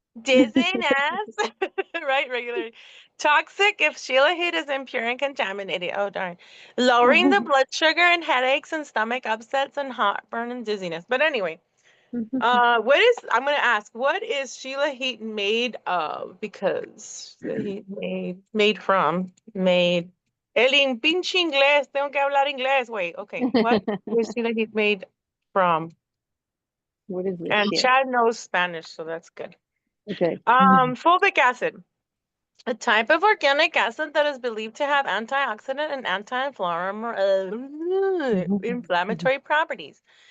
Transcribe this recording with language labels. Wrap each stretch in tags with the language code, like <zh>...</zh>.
<en>dizziness, right? Regularly. Toxic if Sheila heat is impure and contaminated. Oh, darn. Lowering the blood sugar and headaches and stomach upsets and heartburn and dizziness. But anyway, I'm going to ask, what is Sheila heat made of? Because the heat made from,</en> <es>el pinche inglés, tengo que hablar inglés.</es> <en>Wait, okay. What is Sheila heat made from? What is this And shit? Chad knows Spanish, so that's good. Okay. Fulvic acid, a type of organic acid that is believed to have antioxidant and anti-inflammatory properties.</en>